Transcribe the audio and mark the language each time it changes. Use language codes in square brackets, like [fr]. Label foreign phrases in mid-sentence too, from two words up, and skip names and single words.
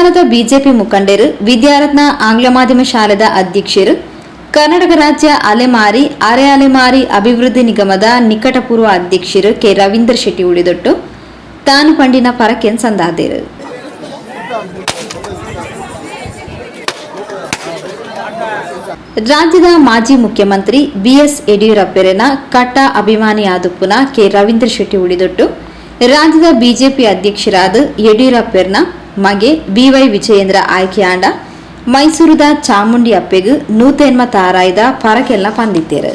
[tcy] ಬಿಜೆಪಿ ಮುಖಂಡರು, ವಿದ್ಯಾರತ್ನ ಆಂಗ್ಲ ಮಾಧ್ಯಮ ಶಾಲೆದ ಅಧ್ಯಕ್ಷರು, ಕರ್ನಾಟಕ ರಾಜ್ಯ ಅಲೆಮಾರಿ ಅರೆ ಅಲೆಮಾರಿ ಅಭಿವೃದ್ಧಿ ನಿಗಮದ ನಿಕಟಪೂರ್ವ ಅಧ್ಯಕ್ಷರು ಕೆ ರವೀಂದ್ರ ಶೆಟ್ಟಿ ಉಳಿದೊಟ್ಟು ತಾನು ಪಂಡಿನ ಪರಕೆನ್ ಸಂದಾದೇರು. ರಾಜ್ಯದ ಮಾಜಿ ಮುಖ್ಯಮಂತ್ರಿ ಬಿಎಸ್ ಯಡಿಯೂರಪ್ಪರನ ಕಟ್ಟ ಅಭಿಮಾನಿಯಾದುಪ್ಪುನ ಕೆ ರವೀಂದ್ರ ಶೆಟ್ಟಿ ಉಳಿದೊಟ್ಟು ರಾಜ್ಯದ ಬಿಜೆಪಿ ಅಧ್ಯಕ್ಷರಾದ ಯಡಿಯೂರಪ್ಪರನ ಮಗೆ ಬಿವೈ ವಿಜಯೇಂದ್ರ ಆಯ್ಕೆಯಾಂಡ ಮೈಸೂರದ ಚಾಮುಂಡಿ ಅಪ್ಪೆಗೂ ನೂತೆನ್ಮ ತಾರಾಯ್ದ ಪರಕೆಲ್ನ ಪಂದಿತ್ತೇರು.